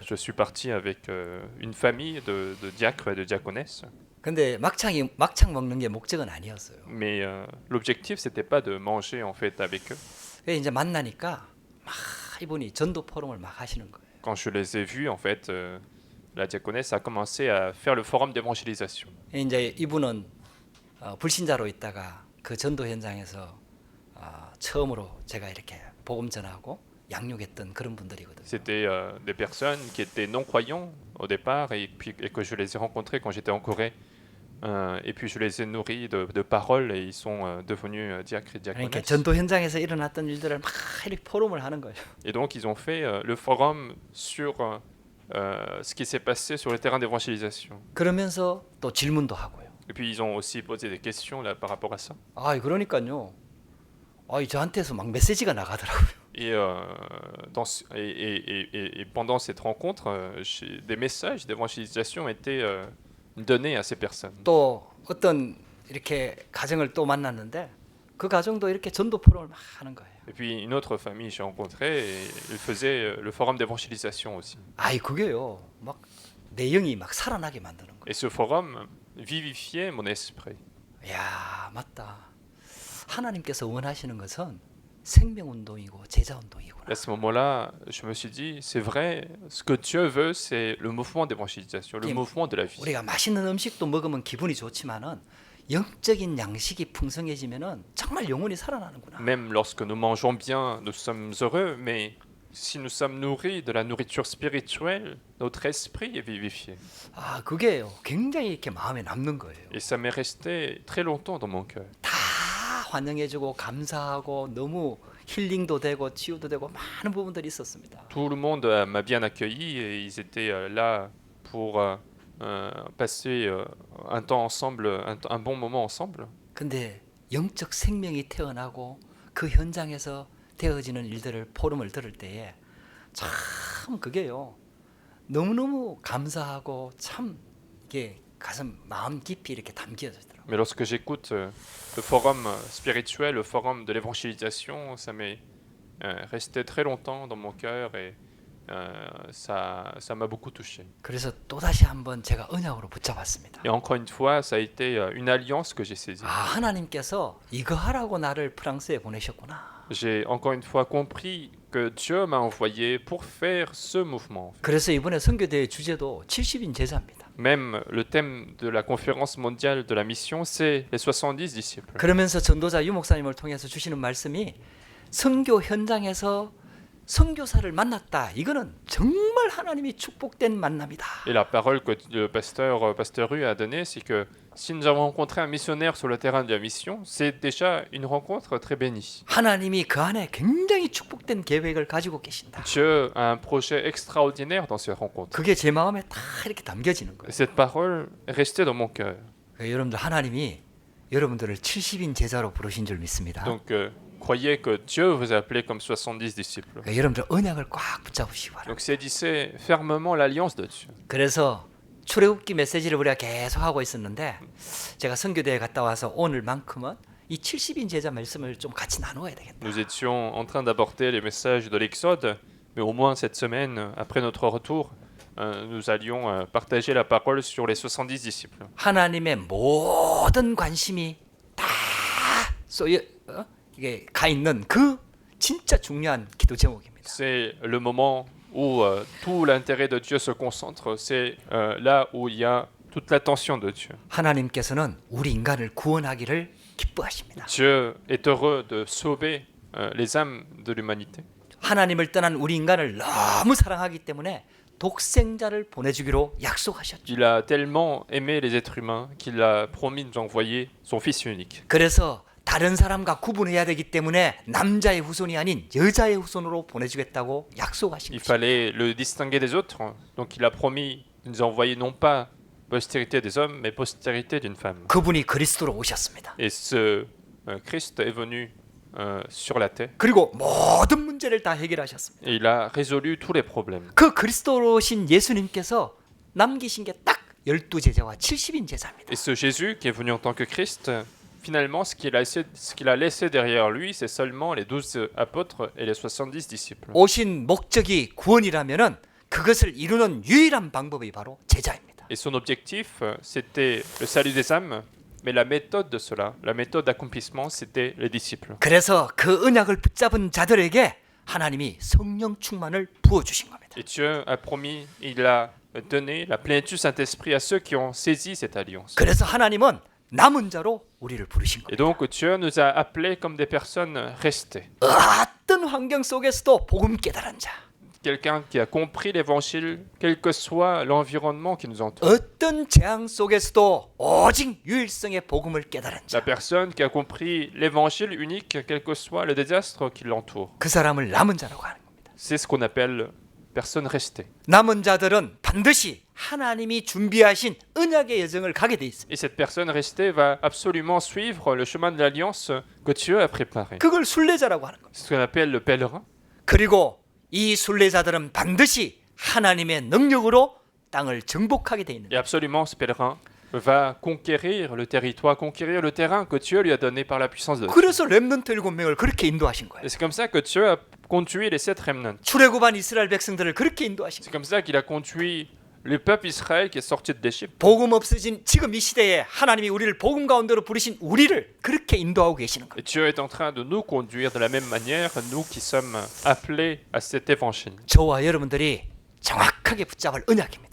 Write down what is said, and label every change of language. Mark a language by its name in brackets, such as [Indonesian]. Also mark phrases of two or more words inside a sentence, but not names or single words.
[French] Je suis parti avec une famille de diacres et de diaconesses. [Korean] 근데 막창 먹는 게 목적은 아니었어요. [French] Mais l'objectif, c'était pas de manger en fait avec eux. [Korean] 그래서 이제 만나니까 막 이분이 전도 포럼을 막 하시는 거예요. [French] Quand je les ai vus, en fait, la diaconesse a commencé à faire le forum d'évangélisation. [Korean] 이제 이분은 불신자로 있다가 그 전도 현장에서 처음으로 제가 이렇게 복음 전하고 양육했던 그런 분들이거든요. [French] C'était des personnes qui étaient non-croyants au départ et que je les ai rencontrés quand j'étais en Corée. Et puis je les ai nourris de paroles et ils sont devenus diacres et [Korean] 그러니까 [French] diaconesses. [Korean] 전도 현장에서 일어났던 일들을 막 이렇게 포럼을 하는 거예요. [French] Et donc ils ont fait le forum sur ce qui s'est passé sur le terrain d'évangélisation. [Korean] 그러면서 또 질문도 하고요. [French] Et puis ils ont aussi posé des questions là, par rapport à ça. [Korean] 그러니까요. 저한테서 막 메시지가 나가더라고요. [French] Et, et pendant cette rencontre, des messages d'évangélisation étaient donnés à ces personnes. [Korean] 또 어떤 이렇게 가정을 또 만났는데 그 가정도 이렇게 전도 포럼을 막 하는 거예요. [French] Et puis une autre famille j'ai rencontré et ils faisaient le forum d'évangélisation aussi. [Korean] 그게요. 막 내 영이 막 살아나게 만드는 거예요. [French] Et ce forum vivifiait mon esprit. [Korean] 야, 맞다. 하나님께서 원하시는 것은 생명운동이고 제자운동이구나. [French] À ce moment-là, je me suis dit, c'est vrai, ce que Dieu veut, c'est le mouvement d'évangélisation, le Qui- mouvement de la vie. [Korean] 우리가 맛있는 음식도 먹으면 기분이 좋지만은 영적인 양식이 풍성해지면은 정말 영혼이 살아나는구나. [French] Même lorsque nous mangeons bien, nous sommes heureux, mais si nous sommes nourris de la nourriture spirituelle, notre esprit est vivifié. [Korean] 아, 그게요. 굉장히 이렇게 마음에 남는 거예요. [French] Et ça m'est resté très longtemps dans mon cœur. [Korean] 다 환영해주고 감사하고 너무 힐링도 되고 치유도 되고 많은 부분들이 있었습니다. [French] Tout le monde m'a bien accueilli et ils étaient là pour passer un temps ensemble, un bon moment ensemble. [Korean] 근데 영적 생명이 태어나고 그 현장에서 되어지는 일들을 포럼을 들을 때에 참 그게요. 너무너무 감사하고 참 이게 가슴 마음 깊이 이렇게 담겨지더라고요. [French] Mais lorsque j'écoute le forum spirituel, le forum de l'évangélisation, ça m'est resté très longtemps dans mon cœur et ça m'a beaucoup touché. [Korean] 그래서 또다시 한번 제가 언약으로 붙잡았습니다. [French] Et encore une fois, ça a été une alliance que j'ai saisie. [Korean] 아, 하나님께서 이거 하라고 나를 프랑스에 보내셨구나. [French] J'ai encore une fois compris que Dieu m'a envoyé pour faire ce mouvement. [Korean] 그래서 이번에 선교대회 주제도 70인 제자입니다. [French] Même le thème de la conférence mondiale de la mission, c'est les 70 disciples. [Korean] 그러면서 전도자 유 목사님을 통해서 주시는 말씀이 선교 현장에서 선교사를 만났다. 이거는 정말 하나님이 축복된 만남이다. [French] Et la parole que le pasteur Hu a donnée, c'est que si nous avons rencontré un missionnaire sur le terrain de la mission, c'est déjà une rencontre très bénie. [Korean] 하나님이 그 안에 굉장히 축복된 계획을 가지고 계신다. [French] Dieu a un projet extraordinaire dans cette rencontre. [Korean] 그게 제 마음에 다 이렇게 담겨지는 거예요. [French] Et cette parole est restée dans mon cœur. [Korean] 여러분들 하나님이 여러분들을 70인 제자로 부르신 줄 믿습니다. [French] Donc, croyez que Dieu vous a appelé comme 70 disciples. [Korean] 여러분들 언약을 꽉 붙잡으시기 바랍니다. [French] Donc, saisissez fermement l'alliance de Dieu. [Korean] 그래서 출애굽기 메시지를 우리가 계속 하고 있었는데 제가 선교대회 갔다 와서 오늘만큼은 이 70인 제자 말씀을 좀 같이 나누어야 되겠다. [French] Nous étions en train d'aborder les messages de l'Exode, mais au moins cette semaine, après notre retour, nous allions partager la parole sur les 70 disciples. [Korean] 하나님의 모든 관심이 다 쏘여 이게 가 있는 그 진짜 중요한 기도 제목입니다. [French] C'est le moment où tout l'intérêt de Dieu se concentre, c'est là où il y a toute l'attention de Dieu. [Korean] 하나님께서는 우리 인간을 구원하기를 기뻐하십니다. [French] Dieu est heureux de sauver les âmes de l'humanité. [Korean] 하나님을 떠난 우리 인간을 너무 사랑하기 때문에 독생자를 보내주기로 약속하셨죠. [French] Il a tellement aimé les êtres humains qu'il a promis de nous envoyer son Fils unique. [Korean] 그래서 다른 사람과 구분해야 되기 때문에 남자의 후손이 아닌 여자의 후손으로 보내주겠다고 약속하신 [French] Il [Korean] 거죠. [French] fallait le distinguer des autres, donc il a promis de nous envoyer non pas postérité des hommes, mais postérité d'une femme. [Korean] 그분이 그리스도로 오셨습니다. [French] Et ce Christ est venu sur la terre [Korean] 그리고 모든 문제를 다 해결하셨습니다. [French] et il a résolu tous les problèmes. [Korean] 그 그리스도로 오신 예수님께서 남기신 게 딱 12제자와 70인 제자입니다. [French] Et ce Jésus qui est venu en tant que Christ, finalement, ce qu'il a laissé derrière lui, c'est seulement les 12 apôtres et les 70 disciples. [Korean] 오신 목적이 구원이라면은 그것을 이루는 유일한 방법이 바로 제자입니다. [French] Et son objectif, c'était le salut des âmes, mais la méthode de cela, la méthode d'accomplissement, c'était les disciples. [Korean] 그래서 그 언약을 붙잡은 자들에게 하나님이 성령 충만을 부어 주신 겁니다. [French] Et Dieu a promis, il a donné la plénitude du Saint-Esprit à ceux qui ont saisi cette alliance. [Korean] 그래서 하나님은 남은 자로 우리를 부르신 [French] Et [Korean] 겁니다. [French] donc Dieu nous a appelés comme des personnes restées. [Korean] 어떤 환경 속에서도 복음 깨달은 자, [French] Quelqu'un qui a compris l'évangile, quel que soit l'environnement qui nous entoure. [Korean] 어떤 재앙 속에서도 오직 유일성의 복음을 깨달은 [French] La [Korean] 자, [French] personne qui a compris l'évangile unique, quel que soit le désastre qui l'entoure. [Korean] 그 사람을 남은 자라고 하는 겁니다. [French] C'est ce qu'on appelle personne restée. [Korean] 남은 자들은 반드시 하나님이 준비하신 언약의 여정을 가게 돼 있습니다. [French] Et cette personne restée va absolument suivre le chemin de l'alliance que Dieu a préparé. [Korean] 그걸 순례자라고 하는 겁니다. [French] C'est ce qu'on appelle le pèlerin. [Korean] 그리고 이 순례자들은 반드시 하나님의 능력으로 땅을 정복하게 돼 있는 [French] Et absolument, ce pèlerin va conquérir le territoire, conquérir le terrain que Dieu lui a donné par la puissance de Dieu. [Korean] 그래서 렘넌트 7명을 그렇게 인도하신 거예요. [French] Et c'est comme ça que Dieu a conduit les 7 remnants. [Korean] 출애굽한 이스라엘 백성들을 그렇게 인도하신 [French] C'est [Korean] 거예요. [French] comme ça qu'il a conduit le peuple Israël qui est sorti de l'Égypte. [Korean] 복음 없어진 지금 이 시대에 하나님이 우리를 복음 가운데로 부르신 우리를 그렇게 인도하고 계시는 거예요. [French] Et Dieu est en train de nous conduire de la même manière, nous qui sommes appelés à cet évangile. [Korean] 저와 여러분들이 정확하게 붙잡을 언약입니다.